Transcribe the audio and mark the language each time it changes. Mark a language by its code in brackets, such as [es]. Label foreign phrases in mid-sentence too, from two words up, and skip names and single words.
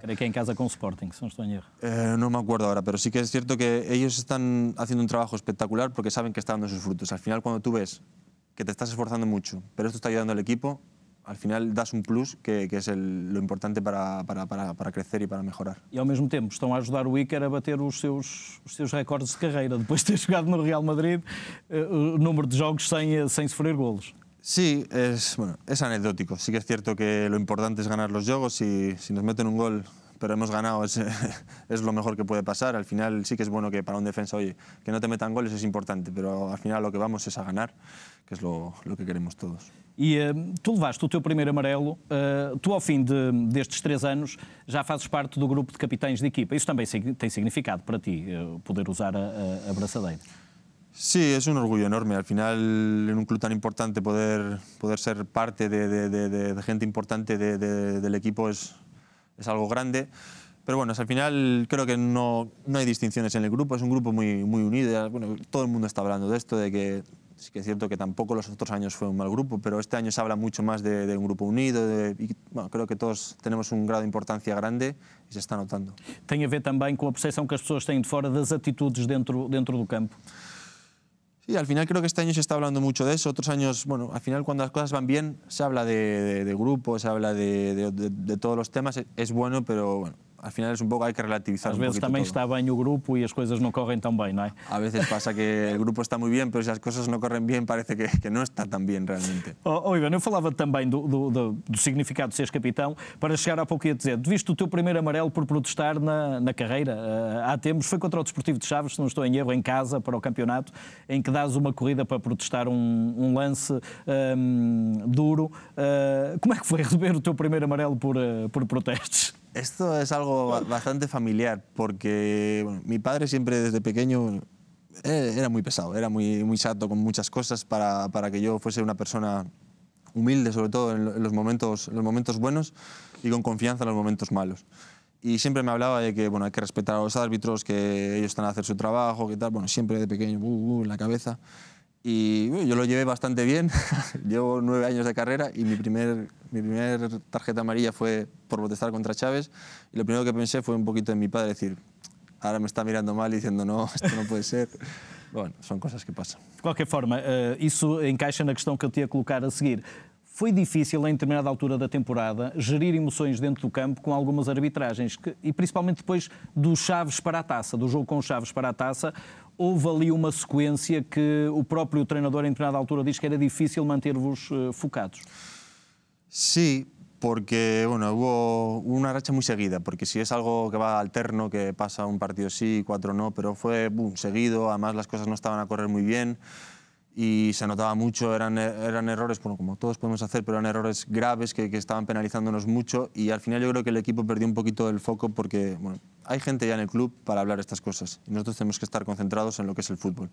[es] Creo que en casa con Sporting, si no estoy en error. No me acuerdo ahora, pero sí que es cierto que ellos están haciendo un trabajo espectacular porque saben que está dando sus frutos. Al final, cuando tú ves que te estás esforzando mucho, pero esto está ayudando al equipo, al final das un plus que es lo importante para crecer y para mejorar. [pt] E ao mesmo tempo estão a ajudar o Iker a bater os seus recordes de carreira, depois de ter jogado no Real Madrid, o número de jogos sem sofrer golos. [es] Sí, es anecdótico. Sí que es cierto que lo importante es ganar los juegos y si nos meten un gol pero hemos ganado, es lo mejor que puede pasar. Al final sí que es bueno que para un defensa, oye, que no te metan goles es importante, pero al final lo que vamos es a ganar, que es lo que queremos todos. [pt] E tu levaste o teu primeiro amarelo, tu ao fim destes 3 anos já fazes parte do grupo de capitães de equipa. Isso também tem significado para ti, poder usar a braçadeira? [es] Sí, es un orgullo enorme. Al final, en un club tan importante, poder ser parte de gente importante del equipo es algo grande. Pero bueno, al final creo que no hay distinciones en el grupo, es un grupo muy unido. Bueno, todo el mundo está hablando de esto, de que sí que es cierto que tampoco los otros años fue un mal grupo, pero este año se habla mucho más de un grupo unido. Y bueno, creo que todos tenemos un grado de importancia grande y se está notando. [pt] Tem a ver também com a percepção que as pessoas têm de fora das atitudes dentro do campo. [es] Sí, al final creo que este año se está hablando mucho de eso. Otros años, bueno, al final cuando las cosas van bien se habla de grupo, se habla de todos los temas. Es bueno, pero bueno, al final es un poco, hay que relativizar un poquito. [pt] Às vezes também todo. está bem o grupo e as coisas não correm tão bem, não é? [es] A veces pasa que el grupo está muy bien, pero si las cosas no corren bien parece que no está tan bien realmente. [pt] Ivan, eu falava também do significado de seres capitão, para chegar há pouco e a dizer, viste o teu primeiro amarelo por protestar na carreira, há tempos, foi contra o Desportivo de Chaves, se não estou em erro, em casa, para o campeonato, em que dás uma corrida para protestar un lance duro. Como é que foi receber o teu primeiro amarelo por protestos? [es] Esto es algo bastante familiar, porque bueno, mi padre siempre desde pequeño era muy pesado, era muy chato con muchas cosas para que yo fuese una persona humilde, sobre todo en los momentos buenos y con confianza en los momentos malos. Y siempre me hablaba de que bueno, hay que respetar a los árbitros, que ellos están a hacer su trabajo, que tal, bueno, siempre de pequeño, en la cabeza. Y yo lo llevé bastante bien, llevo 9 años de carrera y mi primer tarjeta amarilla fue por protestar contra Chávez y lo primero que pensé fue un poquito en mi padre, decir, ahora me está mirando mal diciendo no, esto no puede ser. Bueno, son cosas que pasan. [pt] De qualquer forma, isso encaixa na questão que eu te ia colocar a seguir. Foi difícil, em determinada altura da temporada, gerir emoções dentro do campo com algumas arbitragens, e principalmente depois do Chaves para a Taça, do jogo com o Chaves para a Taça, houve ali uma sequência que o próprio treinador, em determinada altura, diz que era difícil manter-vos focados. [es] Sí, porque bueno, hubo una racha muy seguida, porque si es algo que va alterno, que pasa un partido sí, 4 no, pero fue seguido, además las cosas no estaban a correr muy bien. Y se notaba mucho, eran errores, bueno, como todos podemos hacer, pero eran errores graves que estaban penalizándonos mucho y al final yo creo que el equipo perdió un poquito el foco porque bueno, hay gente ya en el club para hablar estas cosas y nosotros tenemos que estar concentrados en lo que es el fútbol.